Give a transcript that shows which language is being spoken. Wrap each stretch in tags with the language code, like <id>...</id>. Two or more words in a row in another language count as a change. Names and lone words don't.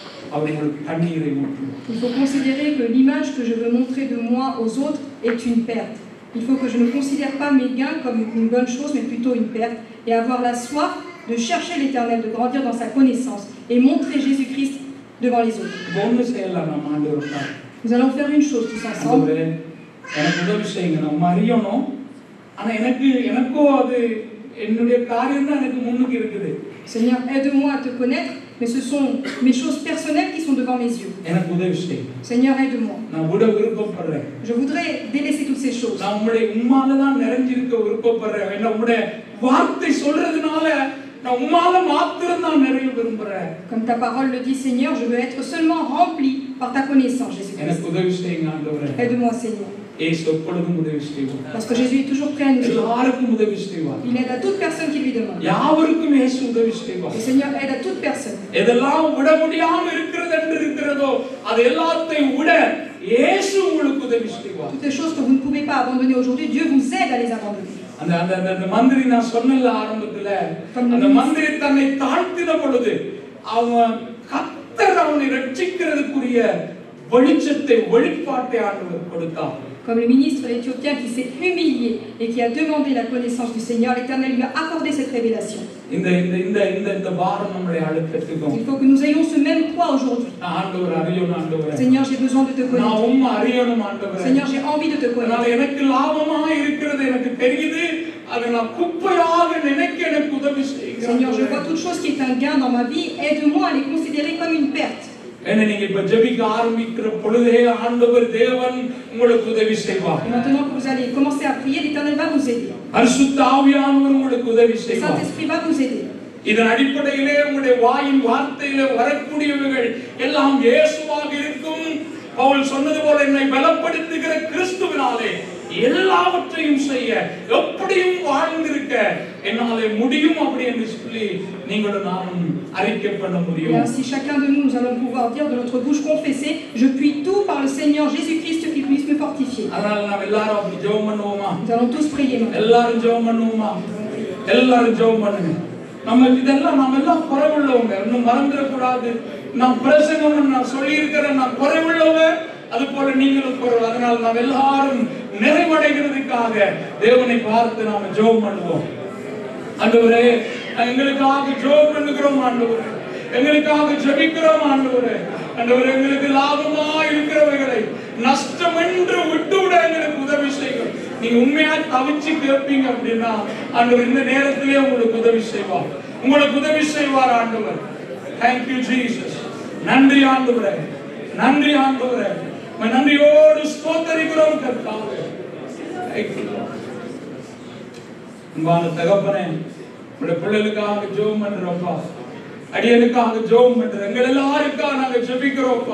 <ta>அவர் உங்களுக்கு தண்ணீரை ஊற்றுவார்.</ta> <fr>Il faut considérer que l'image que je veux montrer de moi aux autres est une perte. Il faut que je ne considère pas mes gains comme une bonne chose, mais plutôt une perte, et avoir la soif de chercher l'Éternel, de grandir dans sa connaissance, et montrer Jésus-Christ devant les autres.</fr> <ta>ஒன்று செய்யலாம் நம்ம ஆண்டவருக்காக.</ta> <fr>Nous allons faire une chose tous ensemble.</fr> <ta>ஆண்டவரே எனக்கு உதவி செய்யுங்க, நம்ம அறியணும், ஆனா எனக்கோ அது என்னுடைய காரியம் தான் எனக்கு முன்னுக்கு இருக்குது.</ta> <fr>Seigneur, aide-moi à te connaître, mais ce sont mes choses personnelles qui sont devant mes yeux.</fr> <ta>எனக்கு உதவி செய்யுங்க.</ta> <fr>Seigneur, aide-moi.</fr> <ta>நான் விட விருப்பப்படுறேன்.</ta> <fr>Je voudrais délaisser toutes ces choses.</fr> <ta>நான் உம்மால தான் நிறைஞ்சிருக்க விருப்பப்படுறேன். என்ன உம்முடைய வார்த்தை சொல்றதுனால நான் உம்மால மாத்திரம் தான் நிறைய விரும்புறேன்.</ta> <fr>Comme ta parole le dit, Seigneur, je veux être seulement rempli par ta connaissance, Jésus-Christ.</fr> <ta>எனக்கு உதவி செய்யுங்க ஆண்டவரே.</ta> <fr>Aide-moi, Seigneur.</fr> <ta>இயேசு எப்பொழுதும் உதவி செய்வார்.</ta> <fr>Parce que Jésus est toujours prêt à nous aider.</fr> <ta>எல்லாருக்கும் உதவி செய்வார்.</ta> <fr>Il aide à toute personne qui lui demande.</fr> <ta>யாவருக்கும் இயேசு உதவி செய்வார்.</ta> <fr>Le Seigneur aide à toute personne.</fr> <ta>எதெல்லாம் விட முடியாம இருக்கிறதோ அது எல்லாத்தையும் விட இயேசு உங்களுக்கு உதவி செய்வார்.</ta> <fr>Toutes les choses que vous ne pouvez pas abandonner aujourd'hui, Dieu vous aide à les abandonner.</fr> <ta>அந்த மந்திரி நான் சொன்னல ஆரம்பத்துல, அந்த மந்திரி தன்னை தாழ்த்தின பொழுது அவன் கர்த்தர் அவனை ரட்சிக்கிறதுக்குரிய வெளிச்சத்தை வெளிப்பாட்டை ஆண்டவர் கொடுத்தார்.</ta> <fr>Comme le ministre éthiopien qui s'est humilié et qui a demandé la connaissance du Seigneur, l'Éternel lui a accordé cette révélation.</fr> <ta>இந்த பாரம் நம்மளை அழுத்தத்துக்கும்.</ta> <fr>Il faut que nous ayons ce même poids aujourd'hui.</fr> <ta>ஆண்டவர் அறியணும் ஆண்டவரே.</ta> <fr>Seigneur, j'ai besoin de te connaître.</fr> <ta>நான் உம்மை அறியணும் ஆண்டவரே.</ta> <fr>Seigneur, j'ai envie de te connaître.</fr> <ta>எனக்கு லாபமா இருக்கிறது எனக்கு தெரியுது, அதை நான் குப்பையாக நினைக்க எனக்கு உதவி செய்யுங்க.</ta> <fr>Seigneur, je vois toute chose qui est un gain dans ma vie, aide-moi à les considérer comme une perte.</fr> <ta>என்ன நீங்க இப்ப ஜெபிக்க ஆரம்பிக்கிற பொழுதே ஆண்டவர் தேவன் உங்களுக்கு உதவி செய்வார்.</ta> <fr>Maintenant que vous allez commencer à prier, l'Éternel va vous aider.</fr> <ta>பரிசுத்த ஆவியானவர் உங்களுக்கு உதவி</ta> <fr>Le</fr> <ta>செய்வார்.</ta> <fr>Saint-Esprit va vous aider.</fr> <ta>இதன் அடிப்படையிலே உங்களுடைய வாயின் வார்த்தையிலே வரக்கூடியவைகள் எல்லாம் இயேசுவாக இருக்கும். பவுல் சொன்னது போல என்னை பலப்படுத்துகிற கிறிஸ்துவினாலே எல்லாவற்றையும் செய்ய எப்படியும் வாழ்ந்திருக்க என்னாலே முடியும் அப்படி என்று சொல்லி நீங்களும் நானும் அறிக்கை பண்ண முடியும்.</ta> <fr>Et ainsi chacun de nous allons pouvoir dire de notre bouche confesser, je puis tout par le Seigneur Jésus-Christ qui puisse me fortifier.</fr> <ta>அதனால நாம் எல்லாரும் அப்படி ஜெபம் பண்ணுவோமா?</ta> <fr>Nous allons tous prier maintenant.</fr> <ta>எல்லாரும் ஜெபம் பண்ணுவோமா? எல்லாரும் ஜெபம் பண்ணுங்க. நம்ம எல்லாம் குறைவுள்ளவங்க, இன்னும் மறந்துட கூடாது. நான் பிரசங்கம் நான் சொல்லி இருக்கிறேன், நான் குறைவுள்ளவங்க, அது போல நீங்களும் குறைவு. அதனால நாம் எல்லாரும் நிறைவடைகிறதுக்காக தேவனை பார்த்து நாம ஜெபம் பண்ணுவோம். ஆண்டவரே, எங்களுக்காக ஜெபம் பண்ணுகிறோம் ஆண்டவரே, எங்களுக்காக ஜெபிக்கிறோம் ஆண்டவரே. ஆண்டவரே, எங்களுக்கு லாபமா இருக்கிறவைகளை நஷ்டம் என்று விட்டுவிட எங்களுக்கு உதவி செய்யும். நீங்க உண்மையா தவிச்சு கேட்பீங்க அப்படின்னா ஆண்டவர் இந்த நேரத்திலே உங்களுக்கு உதவி செய்வார், உங்களுக்கு உதவி செய்வார் ஆண்டவர்.</ta> <en>Thank you Jesus.</en> <ta>நன்றி ஆண்டவரே, நன்றி ஆண்டவரே, நன்றியோடு ஸ்தோத்திரிக்கிறோம் கர்த்தாவே. அன்பான தகப்பனே, உங்களுடைய பிள்ளைகளுக்காக ஜெபம் பண்றோம்ப்பா, அடியனுக்காக ஜெபம் பண்றோம், எங்கள் எல்லாருக்காக நாங்க ஜெபிக்கிறோம்ப்பா.</ta>